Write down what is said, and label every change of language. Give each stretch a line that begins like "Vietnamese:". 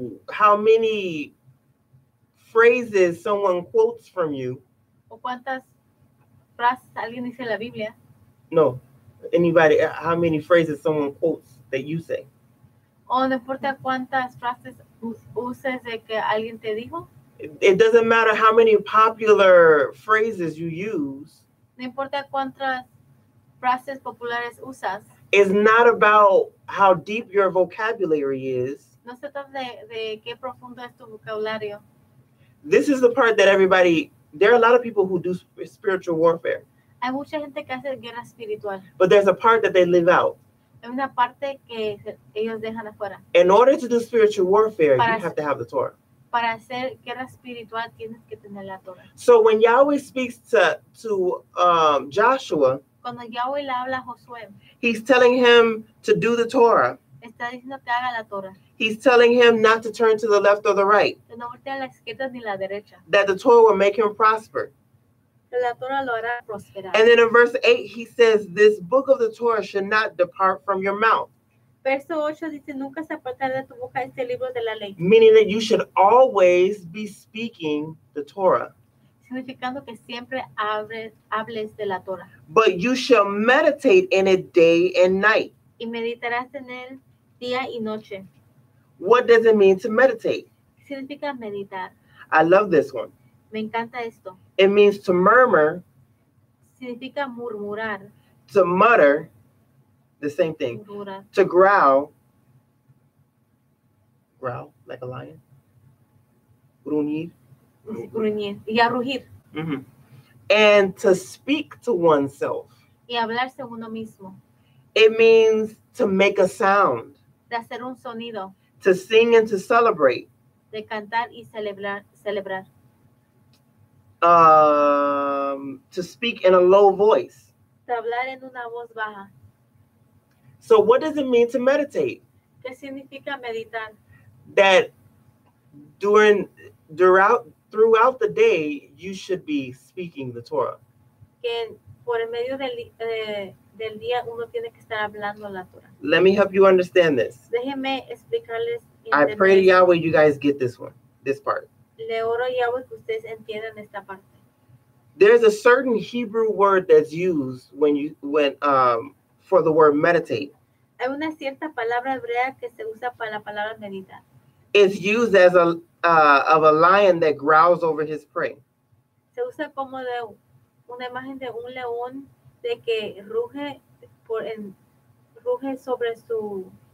English: how many phrases someone quotes from you.
Spanish: o cuántas frases alguien dice en la Biblia,
English: No, anybody, how many phrases someone quotes that you say.
Spanish: o no importa cuántas frases uses de que alguien te dijo,
English: It doesn't matter how many popular phrases you use.
Spanish: no importa cuántas frases populares usas,
English: It's not about how deep your vocabulary is.
Spanish: no se trata de qué profundo es tu vocabulario.
English: This is the part that there are a lot of people who do spiritual warfare,
Spanish: Hay mucha gente que hace guerra espiritual.
English: but there's a part that they live out.
Spanish: Hay una parte que ellos dejan afuera.
English: In order to do spiritual warfare,
Spanish: Para-
English: you have to have the Torah.
Spanish: Para hacer guerra espiritual tienes que tener la Torah.
English: So when Yahweh speaks to Joshua,
Spanish: Cuando Yahweh le habla a Josué,
English: he's telling him to do the Torah.
Spanish: está diciendo que haga la Torah.
English: He's telling him not to turn to the left or the right,
Spanish: Que no voltea a la izquierda ni la derecha.
English: that the Torah will make him prosper.
Spanish: Que la Torah lo hará prosperar.
English: And then in verse 8, he says, this book of the Torah should not depart from your mouth,
Spanish: Verso 8 dice, nunca se apartará de tu boca este libro de la ley.
English: meaning that you should always be speaking the Torah.
Spanish: Significando que siempre hables de la Torah.
English: But you shall meditate in it day and night.
Spanish: Y meditarás en él día y noche.
English: What does it mean to meditate?
Spanish: ¿Qué significa meditar?
English: I love this one.
Spanish: Me encanta esto.
English: It means to murmur,
Spanish: Significa murmurar.
English: to mutter, the same thing,
Spanish: Murmurar.
English: to growl like a lion, gruñir,
Spanish: Gruñir. Y a rugir.
English: mhm, and to speak to oneself.
Spanish: Y hablarse uno mismo.
English: It means to make a sound,
Spanish: De hacer un sonido.
English: to sing and to celebrate,
Spanish: De cantar y celebrar.
English: to speak in a low voice.
Spanish: De hablar en una voz baja.
English: So what does it mean to meditate?
Spanish: ¿Qué significa meditar?
English: That throughout the day, you should be speaking the Torah.
Spanish: Que por el medio del día uno tiene que estar hablando la Torah.
English: Let me help you understand this.
Spanish: Déjenme explicarles.
English: I pray to Yahweh you guys get this part.
Spanish: Le oro a Yahweh que ustedes entiendan esta parte.
English: There's a certain Hebrew word that's used when for the word meditate.
Spanish: Hay una cierta palabra hebrea que se usa para la palabra meditar.
English: It's used as of a lion that growls over his prey.
Spanish: Se usa como de una imagen de un león de que ruge sobre su